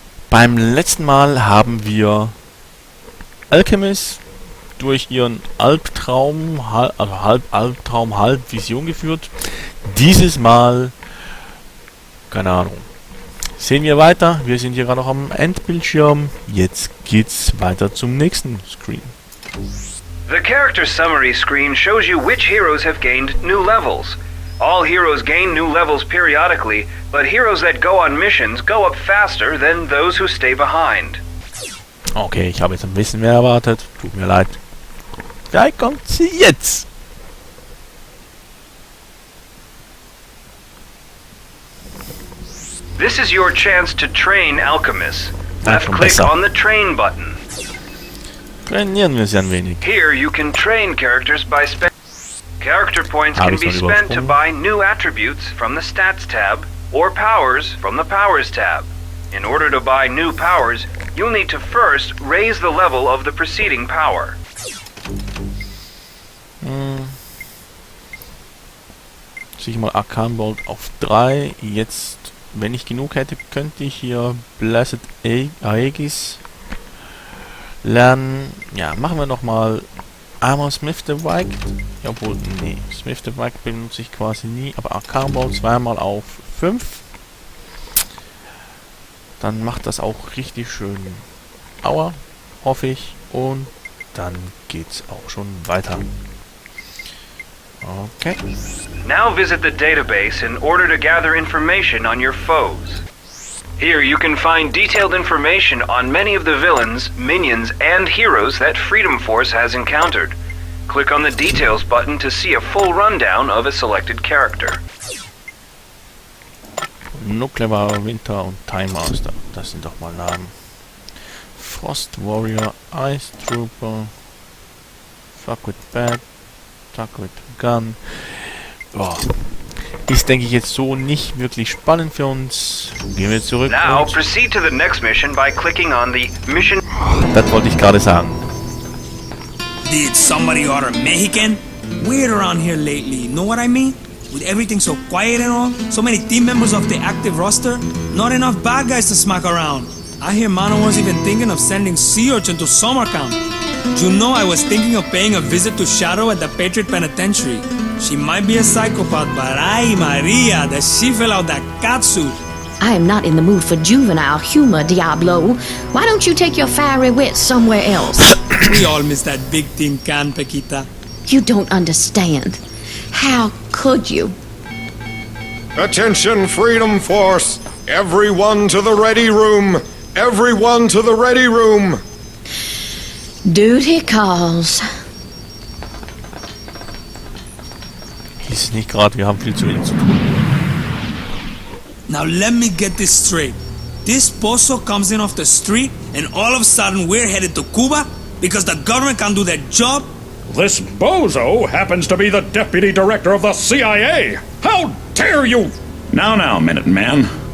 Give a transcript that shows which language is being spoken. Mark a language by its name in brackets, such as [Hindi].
[German] Beim letzten Mal haben wir Alchemist durch ihren Albtraum, halb Albtraum, halb Vision geführt. Dieses Mal, keine Ahnung, sehen wir weiter. Wir sind hier gerade noch am Endbildschirm. Jetzt geht's weiter zum nächsten Screen. [English] The character summary screen shows you which heroes have gained new levels. All heroes gain new levels periodically, but heroes that go on missions go up faster than those who stay behind. [German] Okay, ich habe jetzt ein bisschen mehr erwartet. Tut mir leid. Gleich kommt sie jetzt. [English] This is your chance to train alchemists. Left click on the train button. [German] Trainieren wir sie ein wenig. [English] Here you can train characters by character points can be spent to buy new attributes from the Stats tab or powers from the Powers tab. In order to buy new powers, you'll need to first raise the level of the preceding power. [German] Sicher mal Arcane Bolt auf 3. Jetzt, wenn ich genug hätte, könnte ich hier Blessed Aegis lernen. Ja, machen wir noch mal einmal Smith the Weise. Obwohl, nee, Smith the Weise benutze ich quasi nie, aber Arcane Bolt zweimal auf 5. Dann macht das auch richtig schön Aua, hoffe ich. Und dann geht's auch schon weiter. Okay. [English] Now visit the database in order to gather information on your foes. Here you can find detailed information on many of the villains, minions, and heroes that Freedom Force has encountered. Click on the Details button to see a full rundown of a selected character. [German] Nuclear Winter und Time Master, das sind doch mal Namen. [English] Frost Warrior, Ice Trooper, Fuck with Bat, Fuck with Gun. Boah. [German] Ist, denke ich, jetzt so nicht wirklich spannend für uns. Gehen wir zurück. [English] Now proceed to the next mission by clicking on the mission. [German] Das wollte ich gerade sagen. [English] Did somebody order Mexican? Weird around here lately, know what I mean? With everything so quiet and all, so many team members of the active roster, not enough bad guys to smack around. I hear Mano was even thinking of sending Sea Urchin to summer camp. You know, I was thinking of paying a visit to Shadow at the Patriot Penitentiary. She might be a psychopath, but ay Maria, that she fell out that catsuit. I am not in the mood for juvenile humor, Diablo. Why don't you take your fiery wit somewhere else? We all miss that big tin can, Paquita. You don't understand. How could you? Attention, Freedom Force! Everyone to the ready room! Everyone to the ready room! Duty calls. [German] Hieß es nicht gerade, wir haben viel zu wenig zu tun. [English] Now let me get this straight. This pozo comes in off the street and all of a sudden we're headed to Cuba because the government can't do their job? This bozo happens to be the deputy director of the CIA! How dare you! Now, Minuteman.